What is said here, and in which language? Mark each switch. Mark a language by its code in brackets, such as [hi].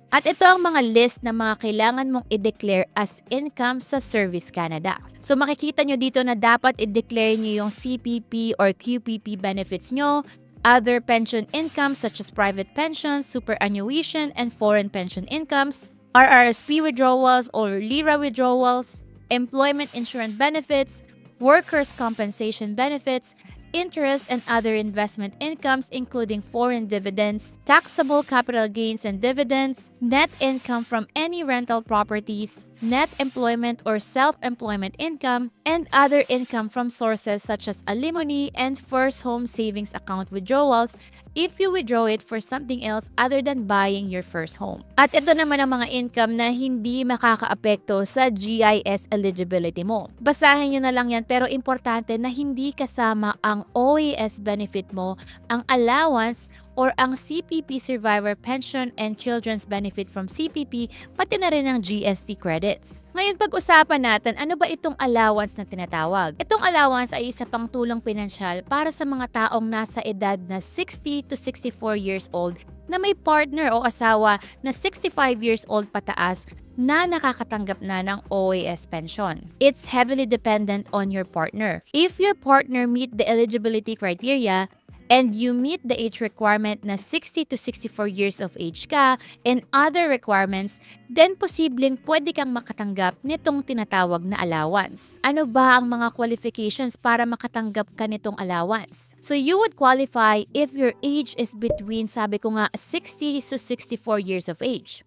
[tl] At ito ang mga list na mga kailangan mong i-declare as income sa Service Canada. [en] So makikita nyo dito na dapat i-declare nyo yung CPP or QPP benefits nyo, other pension incomes such as private pensions, superannuation, and foreign pension incomes, RRSP withdrawals or LIRA withdrawals, employment insurance benefits, workers' compensation benefits, interest and other investment incomes including foreign dividends, taxable capital gains and dividends, net income from any rental properties, net employment or self-employment income, and other income from sources such as alimony and first home savings account withdrawals if you withdraw it for something else other than buying your first home. [tl] At ito naman ang mga income na hindi makakaapekto sa GIS eligibility mo. Basahin nyo na lang yan, pero importante na hindi kasama ang OAS benefit mo, ang allowance, or ang CPP Survivor Pension and Children's Benefit from CPP, pati na rin ang GST credits. Ngayon pag-usapan natin, ano ba itong allowance na tinatawag? Itong allowance ay isa pang tulong pinansyal para sa mga taong nasa edad na 60 to 64 years old na may partner o asawa na 65 years old pataas na nakakatanggap na ng OAS pension. [en] It's heavily dependent on your partner. If your partner meet the eligibility criteria, and you meet the age requirement na 60 to 64 years of age ka and other requirements, then posibleng pwede kang makatanggap nitong tinatawag na allowance. [tl] Ano ba ang mga qualifications para makatanggap ka nitong allowance? [en] So you would qualify if your age is between, sabi ko nga, 60 to 64 years of age.